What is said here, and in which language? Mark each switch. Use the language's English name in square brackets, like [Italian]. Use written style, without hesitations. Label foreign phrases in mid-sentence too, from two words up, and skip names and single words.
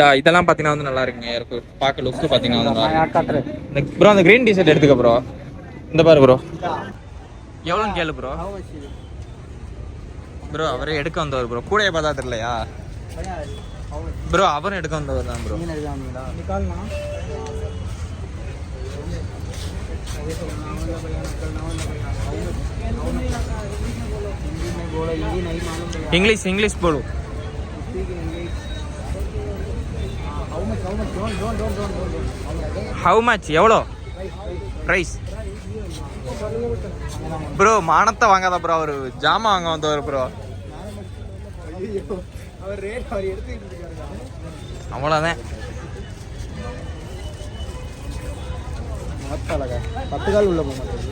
[Tamil] இதெல்லாம் பார்த்தீங்கன்னா வந்து நல்லா இருக்குங்க. இருக்கு பார்க்க லுக்கு பார்த்தீங்கன்னா ப்ரோ அந்த [English] green T-shirt [Tamil] எடுத்துக்க ப்ரோ. இந்த பாரு ப்ரோ, எவ்வளோன்னு கேளு ப்ரோ. ப்ரோ அவரே எடுக்க வந்தவர் ப்ரோ, கூடையை பார்த்தா தெரியலையா ப்ரோ? அவரும் எடுக்க வந்தவர் தான் ப்ரோ. [Hindi] इंग्लिश बोलो. [English] How much? [Tamil] எவ்வளோ [English] price bro? [Tamil] மானத்தை வாங்காத ப்ரோ, அவர் ஜாமான் வாங்க வந்தவர் ப்ரோ. அவ்வளோதான். 10 கால் உள்ள போக